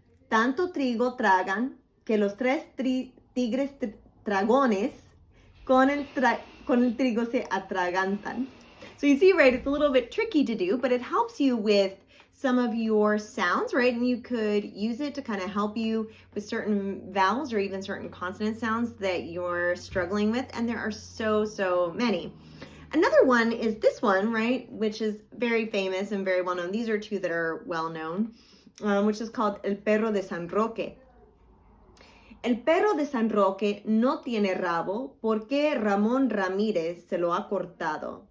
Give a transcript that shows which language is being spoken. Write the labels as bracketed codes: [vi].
[es] Tanto trigo tragan que los 3 tigres dragones con el trigo se atragantan. [en] So you see, right, it's a little bit tricky to do, but it helps you with some of your sounds, right? And you could use it to kind of help you with certain vowels or even certain consonant sounds that you're struggling with. And there are so many. Another one is this one, right? Which is very famous and very well known. These are 2 that are well known, which is called El Perro de San Roque. [es] El perro de San Roque no tiene rabo porque Ramón Ramírez se lo ha cortado.